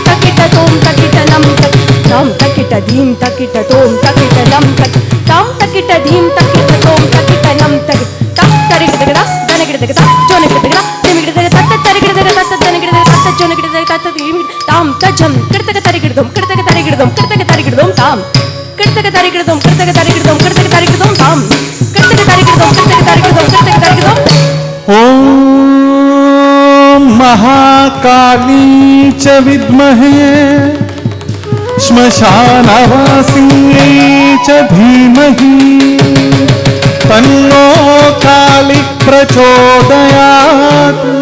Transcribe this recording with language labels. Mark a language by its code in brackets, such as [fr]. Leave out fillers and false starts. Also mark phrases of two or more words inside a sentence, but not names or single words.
[sa] தக்கிட்ட தோம் தக்கிட்ட நம் தாம் தக்கிட்ட தீம் தக்கிட்ட தோம் தக்கிட்ட நம் தாம் தக்கிட்ட தீம் தக்கிட்ட தோம் தக்கிட்ட நம் தக் தரிகிடதா தனகிடதா ஜோனகிடதா திமிகிடதா தத்த தரிகிடதா தத்த தனகிடதா தத்த ஜோனகிடதா தத்த தீம் தாம் தஜம் கிடதக தரிகிடதும் கிடதக தரிகிடதும் கிடதக தரிகிடதும் தாம் கிடதக தரிகிடதும் கிடதக தரிகிடதும் கிடதக தரிகிடதும் தாம் கிடதக தரிகிடதும் கிடதக தரிகிடதும் கிடதக தரிகிடதும் ओम महाकाली च विद्महे श्मशानवासिन्यै च धीमहि तन्नो काली प्रचोदयात्